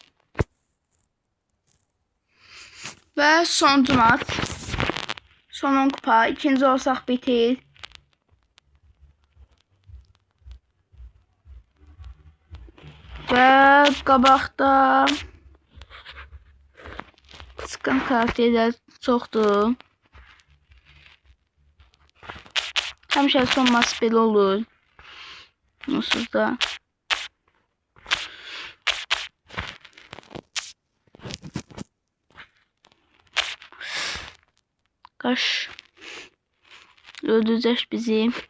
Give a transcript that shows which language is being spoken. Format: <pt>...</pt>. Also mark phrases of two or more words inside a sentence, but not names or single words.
<az>Ve sonuncu maç. Son 10 kupa. İkinci olsaq bitir. Ve qabaqda çıxan karakterlər çoxdur. Həmişə son maç belə olur. Onsuz da.</az> <tr>Kaş öldürecek bizi.</tr>